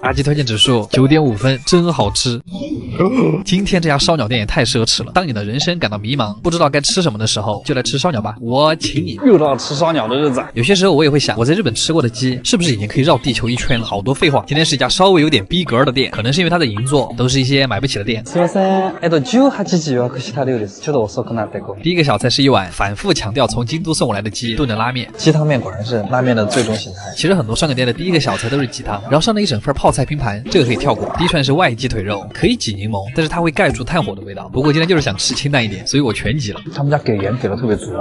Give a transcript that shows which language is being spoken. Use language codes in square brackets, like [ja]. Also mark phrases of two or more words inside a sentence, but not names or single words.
[zh] 阿基推荐指数9.5分，真好吃。今天这家烧鸟店也太奢侈了，当你的人生感到迷茫，不知道该吃什么的时候，就来吃烧鸟吧，我请你。又到吃烧鸟的日子。有些时候我也会想，我在日本吃过的鸡是不是已经可以绕地球1圈了？好多废话。今天是一家稍微有点逼格的店，可能是因为它的银座都是一些买不起的店。 [ja] すみません。18時予約した料理です。ちょっと遅くなってごめん。 [zh] 第一个小菜是一碗反复强调从京都送过来的鸡炖的拉面，鸡汤面果然是拉面的最终形态。其实很多烧鸟店的第一个小菜都是鸡汤，然后上了一整份泡菜拼盘，这个可以跳过。第一串是外鸡腿肉，可以挤柠檬，但是它会盖住炭火的味道。不过今天就是想吃清淡一点，所以我全挤了。他们家给盐给的特别足。